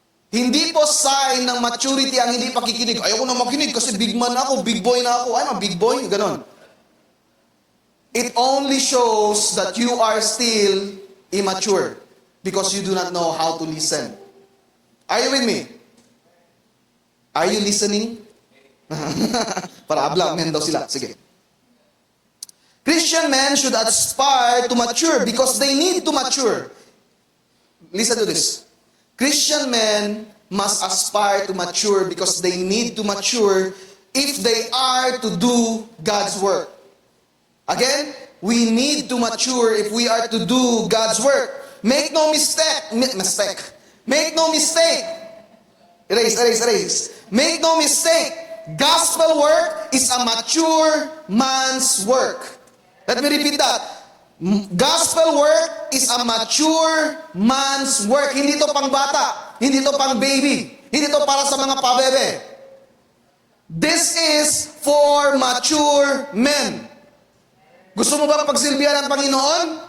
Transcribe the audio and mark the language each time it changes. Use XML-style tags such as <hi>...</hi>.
<tl>Hindi po sign ng maturity ang hindi pakikinig. Ayaw ko na makinig kasi big man ako, big boy na ako.</tl> <en>I'm a big boy,</en> <tl>ganon.</tl> <en>It only shows that you are still immature because you do not know how to listen. Are you with me? Are you listening?</en> <tl>Para abla, men daw sila. Sige.</tl> <en>Christian men should aspire to mature because they need to mature. Listen to this. Christian men must aspire to mature because they need to mature if they are to do God's work. Again, we need to mature if we are to do God's work. Make no mistake. Make no mistake. Erase. Make no mistake. Gospel work is a mature man's work. Let me repeat that. Gospel work is a mature man's work.</en> <tl>Hindi to pang bata. Hindi to pang baby. Hindi to para sa mga pabebe.</tl> <en>This is for mature men.</en> <tl>Gusto mo ba pagsilbihan ng Panginoon?</tl>